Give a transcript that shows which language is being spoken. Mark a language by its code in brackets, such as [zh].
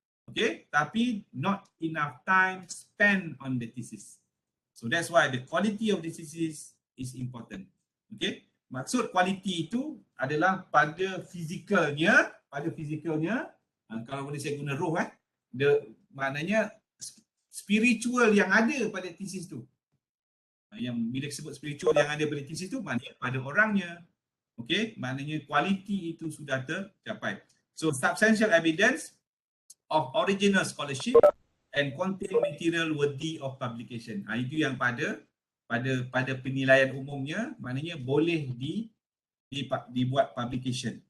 [en] Okay, [ms] tapi [en] not enough time spent on the thesis. So that's why the quality of the thesis is important. [ms] Okay, maksud quality itu adalah pada fizikalnya, kalau boleh saya guna roh maknanya spiritual yang ada pada thesis tu. Yang bila sebut spiritual yang ada pada thesis tu, maknanya pada orangnya. Okay, maknanya quality itu sudah tercapai. [en] So substantial evidence of original scholarship and contain material worthy of publication. [ms] Itu yang pada penilaian umumnya, maknanya boleh dibuat publication.